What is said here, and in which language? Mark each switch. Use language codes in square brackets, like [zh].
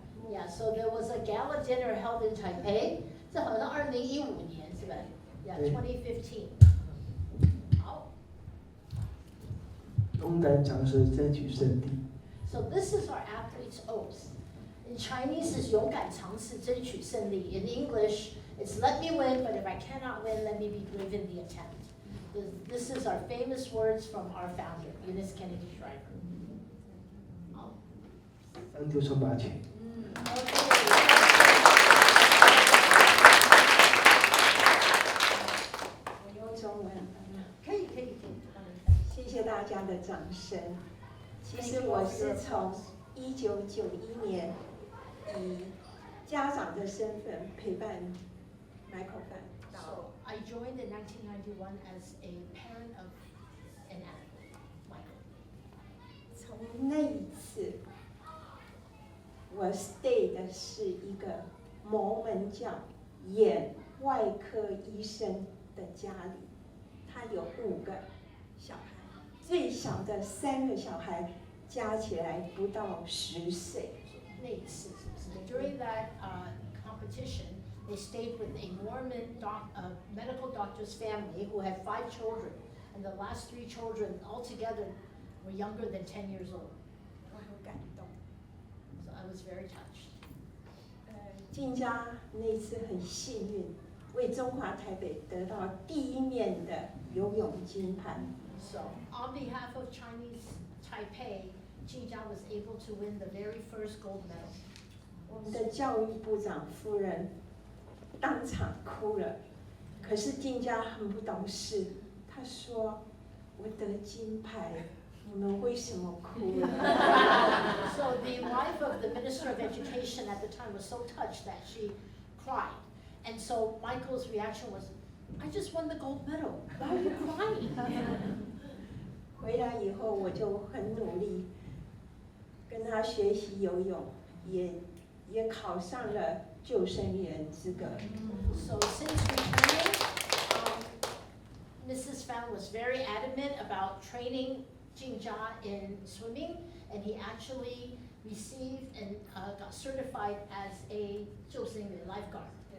[en] Yeah, so there was a gala dinner held in Taipei. [zh] 这好像2015年是吧？ [en] Yeah, [zh] 2015. 好。勇敢尝试争取胜利。 [en] So this is our athlete's oath. In Chinese, is [zh] 勇敢尝试争取胜利. [en] In English, it's let me win, but if I cannot win, let me be brave in the attempt. This is our famous words from our founder, Eunice Kennedy Shriver. [zh] 好。当丢手把拳。我用中文。可以。谢谢大家的掌声。其实我是从1991年以家长的身份陪伴 Michael Fan 到。 [en] So I joined in 1991 as a parent of an athlete, Michael. [zh] 从那一次，我 [en] stay [zh] 的是一个摩门教眼外科医生的家里，他有5个小孩，最小的3个小孩加起来不到10岁。那一次是不是 [en] During that competition, they stayed with a Mormon medical doctor's family who had 5 children, and the last 3 children altogether were younger than 10 years old. [zh] 我很感动。 [en] So I was very touched. [zh] 静佳那次很幸运，为中华台北得到第1面的游泳金牌。 [en] So on behalf of Chinese Taipei, Jia was able to win the very first gold medal. [zh] 我们的教育部长夫人当场哭了，可是静佳很不懂事，她说：“我得金牌，你们为什么哭了？” [en] So the wife of the Minister of Education at the time was so touched that she cried. And so Michael's reaction was, I just won the gold medal. Why are you crying? [zh] 回来以后我就很努力，跟他学习游泳，也考上了救生员资格。 [en] So since returning, Mrs. Fan was very adamant about training Jingjia in swimming, and he actually received and got certified as a 救生员 lifeguard.